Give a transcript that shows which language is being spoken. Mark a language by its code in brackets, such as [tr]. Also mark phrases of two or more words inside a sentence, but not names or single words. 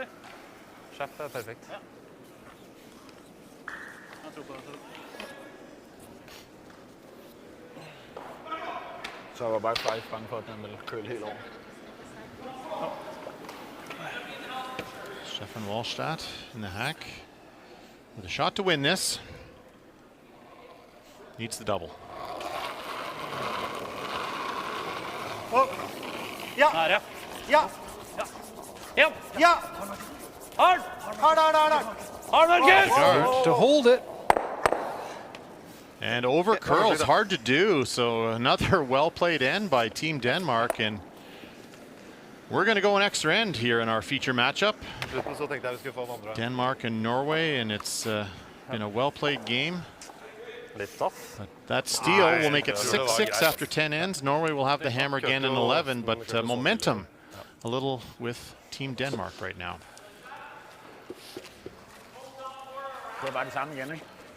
[no] Kjapt er perfekt. Ja. Jeg tror på det. [da] Så jeg var bare faktisk bange for, at den ville køle helt over. [en] Stefan Wallstadt in the hack with a shot to win this. Needs the double. Ja, Der, ja. ja, Ja. ja. Hold! Hold, Marcus! Guard To hold it. and over curls, hard to do. So another well-played end by Team Denmark, and we're going to go an extra end here in our feature matchup. [no] Så tenkte jeg vi skulle få den andre. [en] Denmark and Norway, and it's been a well-played game. [no] Litt tough. [en] That steal will make it 6-6 after 10 ends. Norway will have the hammer again in 11, but momentum a little with Team Denmark right now. [da] Det er bare det samme igen, ikke?